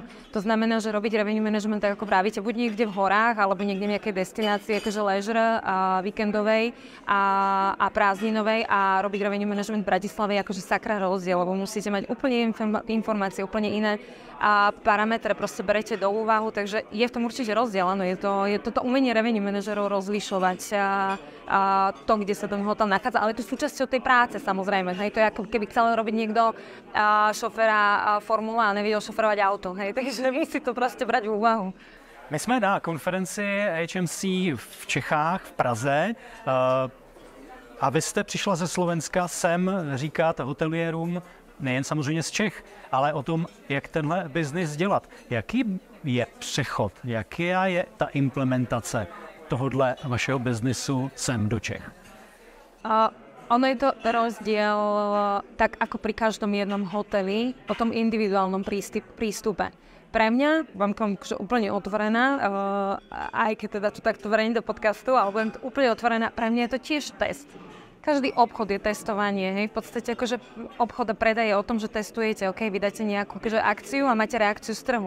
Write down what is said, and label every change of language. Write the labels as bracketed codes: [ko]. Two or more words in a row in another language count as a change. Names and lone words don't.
[sk] To znamená, že robiť [en] revenue management, [sk] tak ako pravíte, buď niekde v horách, alebo niekde v nejakej destinácii, akože leisure, víkendovej a prázdninovej a robiť [en] revenue management [sk] v Bratislave je akože sakra rozdiel, lebo musíte mať úplne informácie, úplne iné a parametre proste berete do úvahu, takže je v tom určite rozdiel, áno, je toto umenie revenue manažerov rozlišovať to, kde sa ten hotel nachádza, ale to je súčasťou tej práce samozrejme, hej, to je ako keby chcel robiť niekto šoféra formule a nevedel šoferovať auto, hej, takže musí to proste brať v úvahu. [cs] My jsme na konferenci HMC v Čechách, v Praze, a vy jste přišla ze Slovenska sem říkat hotelierům, nejen samozřejmě z Čech, ale o tom, jak tenhle biznis dělat. Jaký je přechod, jaká je ta implementace tohodle vašeho biznisu sem do Čech? [sk] Ono je to rozdiel tak ako pri každom jednom hoteli o tom individuálnom prístupe. Pre mňa, vám úplne otvorená, aj keď teda tu takto verejne do podcastu, ale budem úplne otvorená, pre mňa je to tiež test. Každý obchod je testovanie, hej. V podstate akože obchod a predaj je o tom, že testujete, ok, vydáte nejakú akože akciu a máte reakciu z trhu.